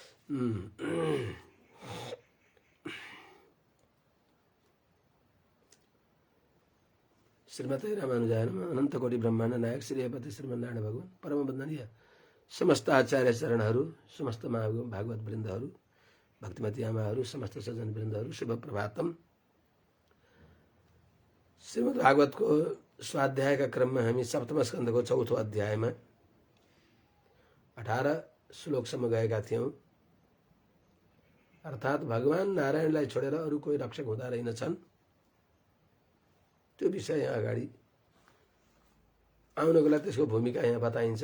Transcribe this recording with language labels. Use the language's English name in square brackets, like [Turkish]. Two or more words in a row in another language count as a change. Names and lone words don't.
[Sanskrit] श्रीमते रामानुजाय नमः। [Nepali] अनंत कोटि ब्रह्मांड नायक श्री हरिपति श्रीमन्नारायण भगवान परम वन्दनीय समस्त आचार्य चरणहरू, समस्त भागवत वृन्दहरू, भक्तिमती आमाहरू, समस्त सज्जन वृन्दहरू, शुभ प्रभातम। श्रीमद् भागवतको स्वाध्यायका क्रममा हामी सप्तम स्कन्धको चौथो अध्यायमा 18 श्लोकसम्म गएका थियौं। अर्थात् भगवान नारायणलाई छोडेर अरू कोही रक्षक हुँदा रहेनछन्, त्यो विषय यहाँ अगाडि आउनको लागि त्यसको भूमिका यहाँ बताइन्छ।